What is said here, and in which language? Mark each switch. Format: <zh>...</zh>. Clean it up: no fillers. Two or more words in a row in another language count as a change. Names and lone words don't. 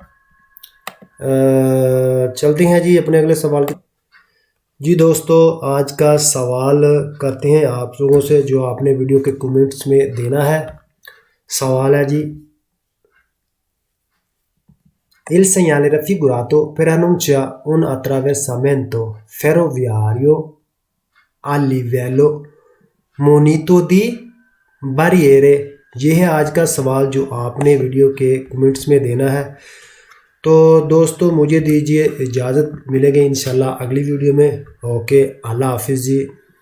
<ur>چلتے ہیں جی اپنے اگلے سوال کی. جی دوستو، آج کا سوال کرتے ہیں آپ لوگوں سے، جو آپ نے ویڈیو کے کمنٹس میں دینا ہے. سوال ہے جی,</ur> <it>il segnale raffigurato preannuncia un attraversamento ferroviario a livello munito di barriere।</it> <ur>یہ ہے آج کا سوال جو آپ نے ویڈیو کے کمنٹس میں دینا ہے. تو دوستو مجھے دیجیے اجازت، ملیں گے ان شاء اللہ اگلی ویڈیو میں. اوکے، اللہ حافظ جی.</ur>